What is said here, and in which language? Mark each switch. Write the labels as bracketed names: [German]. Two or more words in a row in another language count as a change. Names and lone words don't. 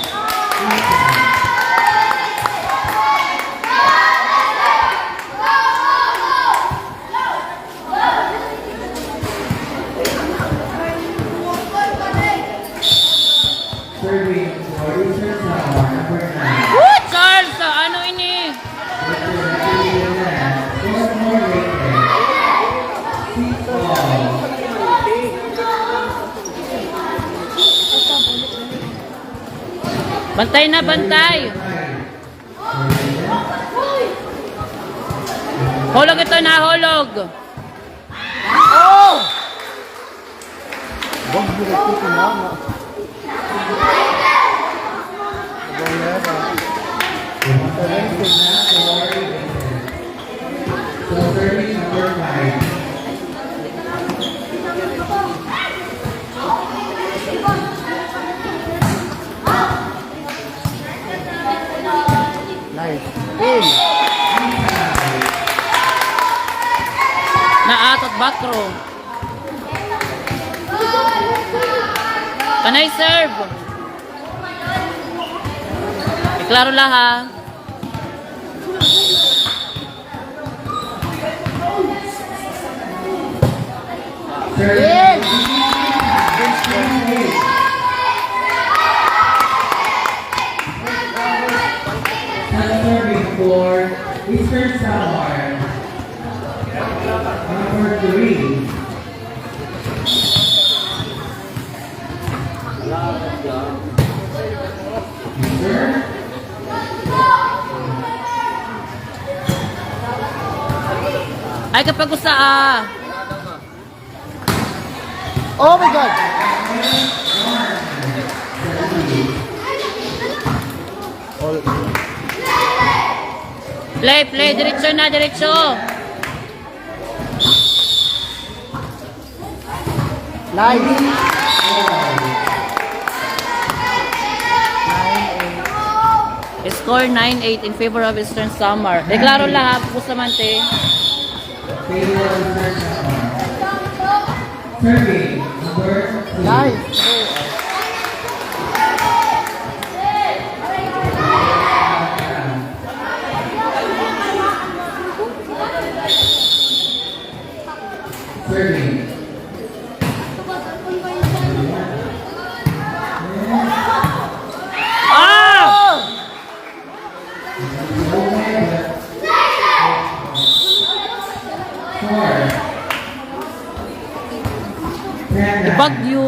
[English] Serving for Eastern Samar, number 9. [Waray] Woo! Charles! Ano ini? Bantay na, bantay! Hulog ito na, hulog! [Filipino] Oh! Wag mo rin ito kinama. [English] So serving number 5. Nice. In. [Waray] Naatot bakro. Panay serve. Iklaro lang ha. [English] In. Serving for Eastern Samar, number 3. Sir? [Waray] Ay kapag usa ah. [English] Oh my God. All. Play, [Waray] diretso na, diretso. [English] Nice. Score 9-8 in favor of Eastern Samar. [Waray] Deklaro lang ha, Bustamante. [English] Favor of Eastern Samar. Serving number 2. Nice. Serving. Ah! [Waray] Bagyo.